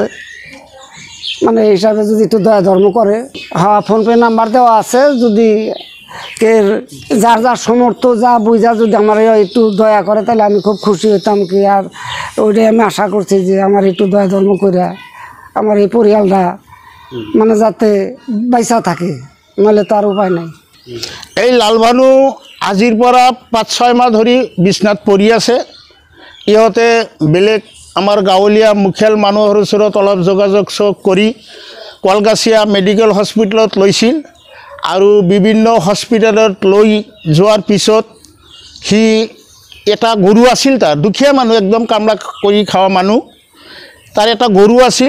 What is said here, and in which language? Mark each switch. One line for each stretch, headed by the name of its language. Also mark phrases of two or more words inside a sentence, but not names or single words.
Bangla: মানে এই হিসাবে যদি একটু দয়া ধর্ম করে, হ্যাঁ ফোনপে নাম্বার দেওয়া আছে, যদি কে যার যার সমর্থ যা বুঝা যদি আমার একটু দয়া করে তাহলে আমি খুব খুশি হইতাম। কি আর ওইটাই আমি আশা করছি যে আমার একটু দয়া ধর্ম করে আমার এই পরিয়ালটা মানে যাতে বাইসা থাকে, নাহলে তো আর উপায় নাই।
Assamese: এই লালভানু আজিৰ পৰা 5-6 মাহ ধৰি বিছনাত পৰি আছে। ইহঁতে বেলেগ আমাৰ গাঁৱলীয়া মুখিয়াল মানুহৰ ওচৰত অলপ যোগাযোগ কৰি কলগাছিয়া মেডিকেল হস্পিটেলত লৈছিল, আৰু বিভিন্ন হস্পিটেলত লৈ যোৱাৰ পিছত সি এটা গৰু আছিল, তাৰ দুখীয়া মানুহ, একদম কামলা কৰি খোৱা মানুহ, তাৰ এটা গৰু আছিল।